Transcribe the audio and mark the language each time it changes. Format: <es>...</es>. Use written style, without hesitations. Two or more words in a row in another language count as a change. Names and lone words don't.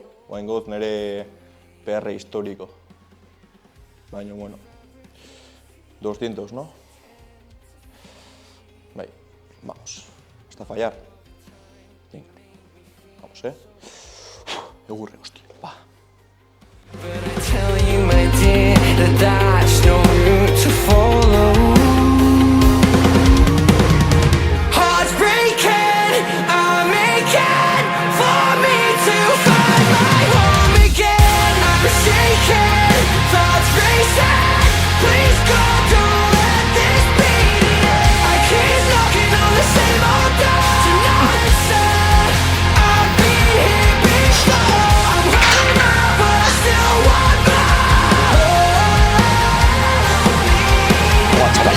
<eu>Oaingoz nere</eu> <es>PR histórico. Baina, bueno, 200, ¿no? Bai, vamos. Hasta fallar. Venga, vamos, Egurre, hostia, va.</es> <en>But I tell you, my dear, that that's no route to follow. Hearts breaking, I'm aching for me to find my home again. I'm shaking, thoughts racing. Please God, don't let this be the end. I keep knocking on the same old door. Tonight I said I'd be here before. I'm running out, but I still want</en> <es>Buah, chaval.</es>